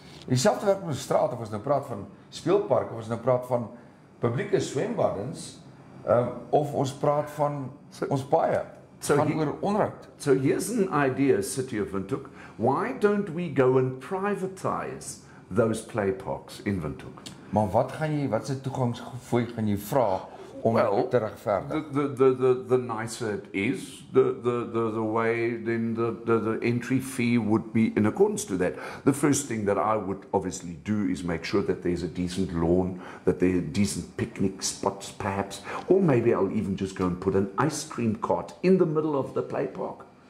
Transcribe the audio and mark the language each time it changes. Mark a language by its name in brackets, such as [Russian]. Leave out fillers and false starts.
[Afrikaans] Dieselfde werk met straat, of ons nou praat van speelparke, of ons nou praat van publieke swembaddens, of ons praat van ons paaie. Gaan oor onderhoud. [English] So here's an idea, City of Windhoek. Why don't we go and privatize those play parks in Windhoek? [Afrikaans] Maar wat is die toegangsfooi gaan jy vra om te regverdig? [English] The nicer it is, the way then the entry fee would be in accordance to that. The first thing that I would obviously do is make sure that there's a decent lawn, that there are decent picnic spots perhaps, or maybe I'll even just go and put an ice cream cart in the middle of the play park.